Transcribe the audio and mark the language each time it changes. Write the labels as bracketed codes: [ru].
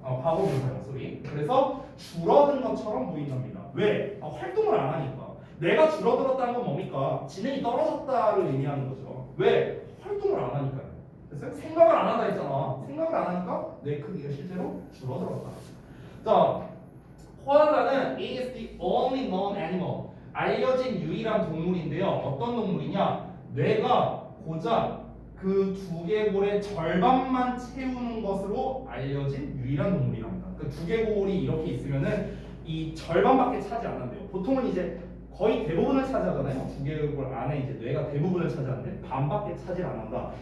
[ko] 과거분사형 소리. 그래서 줄어든 것처럼 보인답니다. 왜? 활동을 안 하니까. 내가 줄어들었다는 건 뭡니까? 지능이 떨어졌다를 의미하는 거죠. 왜? 활동을 안 하니까요. 그래서 생각을 안 한다 했잖아. 생각을 안 하니까 뇌 크기가 실제로 줄어들었다. 자, 코알라는 [en] is the only known animal. [ko] 알려진 유일한 동물인데요. 어떤 동물이냐? 뇌가 고작 그 두개골의 절반만 채우는 것으로 알려진 유일한 동물이랍니다. 그 두개골이 이렇게 있으면은 이 절반밖에 차지 안 한대요. 보통은 이제 거의 대부분을 차지하잖아요. 두개골 안에 이제 뇌가 대부분을 차지하는데 반밖에 차지 안 한다.